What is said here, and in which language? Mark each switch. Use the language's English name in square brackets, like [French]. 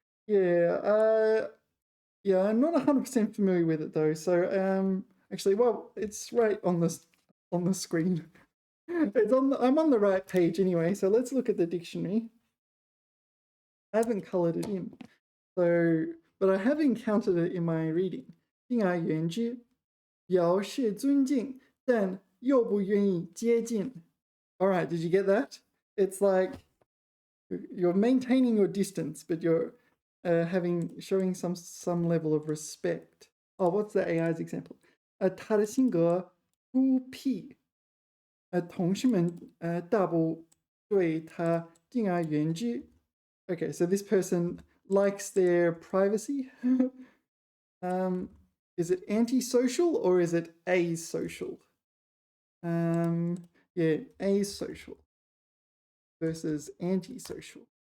[English] Yeah, yeah, I'm not 100% familiar with it though. So actually, well, it's right on the screen. I'm on the right page anyway. So let's look at the dictionary. I haven't colored it in, but I have encountered it in my reading. [Chinese] 敬而远之，表示尊敬，但又不愿意接近. [English] All right, did you get that? It's like you're maintaining your distance, but you're showing some level of respect. Oh, what's the AI's example? [Chinese] 他的性格孤僻，同事们大不对他敬而远之. [English] Okay, so this person likes their privacy. Is it antisocial or is it asocial? Yeah, asocial versus antisocial.